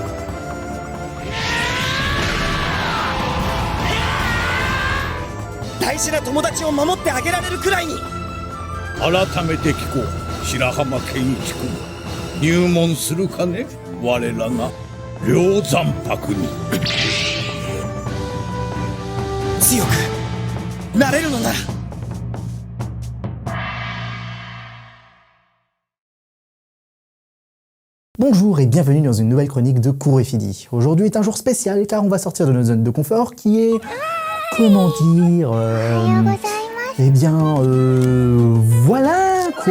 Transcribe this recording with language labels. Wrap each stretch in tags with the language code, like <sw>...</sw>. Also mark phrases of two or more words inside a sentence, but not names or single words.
<ja>大事な友達を守ってあげられるくらいに。改めて聞こう、白浜健一君。入門するかね、我らが梁山泊に。強くなれるのなら。</ja> <fr>Bonjour et bienvenue dans une nouvelle chronique de Kuro et Fidi. Aujourd'hui est un jour spécial car on va sortir de notre zone de confort qui est... Comment dire... voilà quoi.</fr>